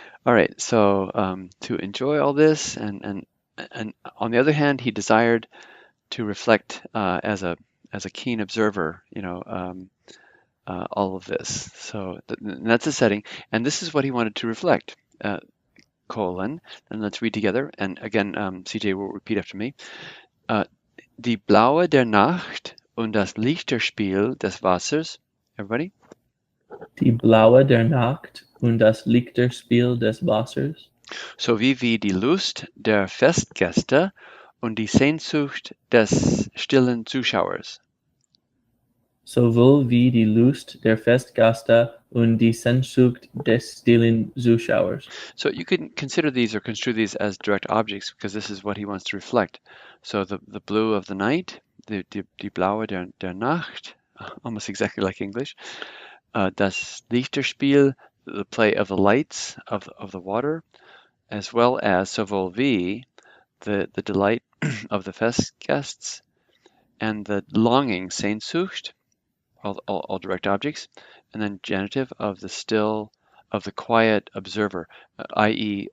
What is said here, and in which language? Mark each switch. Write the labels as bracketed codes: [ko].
[en] All right, so to enjoy all this and on the other hand, he desired to reflect as a keen observer, all of this. So that's the setting, and this is what he wanted to reflect. Colon, and let's read together. And again, CJ will repeat after me. [de] Die Blaue der Nacht und das Lichterspiel des Wassers. [en] Everybody? [de] Die Blaue der Nacht und das Lichterspiel des Wassers. Sowie wie die Lust der Festgäste und die Sehnsucht des stillen Zuschauers. Sowohl wie die Lust der Festgäste und die Sehnsucht des stillen Zuschauers. [en] So you can consider these or construe these as direct objects because this is what he wants to reflect. So the blue of the night, [de] die Blaue der Nacht, [en] almost exactly like English. [de] Das Lichterspiel, [en] the play of the lights of the water, as well as [de] sowohl wie, [en] the delight of the Festgäste, and the longing, Sehnsucht, all direct objects, and then genitive of the quiet observer, i.e.